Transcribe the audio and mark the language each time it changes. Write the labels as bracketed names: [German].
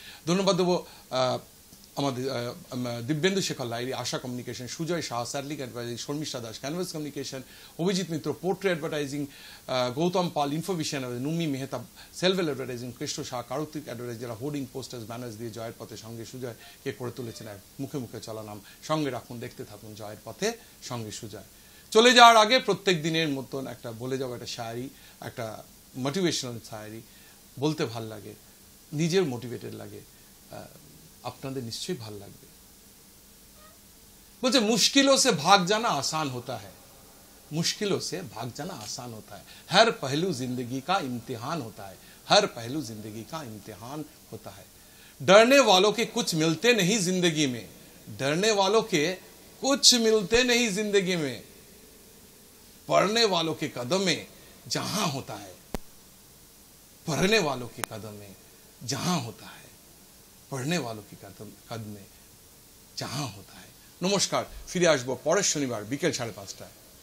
[Bangla] ধন্যবাদ দেবো আমাদের দিব্যেন্দু শেখর লাইরি, আশা communication, Sujoy Shah স্যাটলিক advertising, Sharmistha Das canvas communication, Abhijit মিত্র পোর্ট্রে অ্যাডভার্টাইজিং, গৌতম পাল information, নুমি Mehta সেলভেল advertising, Krishna Shah কারুতিক advertising, যারা হোর্ডিং পোস্টার্স ব্যানার্স দিয়ে জয়ের পথে সঙ্গে সুজয়কে করে তুলেছেন মুখে মুখে চলা নাম। সঙ্গে রাখুন, দেখতে থাকুন জয়ের পথে সঙ্গে সুজয়। চলে যাওয়ার আগে প্রত্যেক দিনের মতন একটা বলে যাবো একটা শায়রি, একটা মোটিভেশনাল শায়রি, বলতে ভাল লাগে, নিজের মোটিভেটেড লাগে, আপনাদের নিশ্চয়ই ভাল লাগবে। [Hindi] বলছে मुश्किलों से भाग जाना आसान होता है, मुश्किलों से भाग जाना आसान होता है, हर पहलू जिंदगी का इम्तिहान होता है, हर पहलू जिंदगी का इम्तिहान होता है। डरने वालों के कुछ मिलते नहीं जिंदगी में, डरने वालों के कुछ मिलते नहीं जिंदगी में, पढ़ने वालों के कदम में जहां होता है, पढ़ने वालों के कदम में जहां होता है, पढ़ने वालों की कदम में जहां होता है। [Bangla] নমস্কার, ফিরে আসবো পরের শনিবার বিকেল 5:30টায়।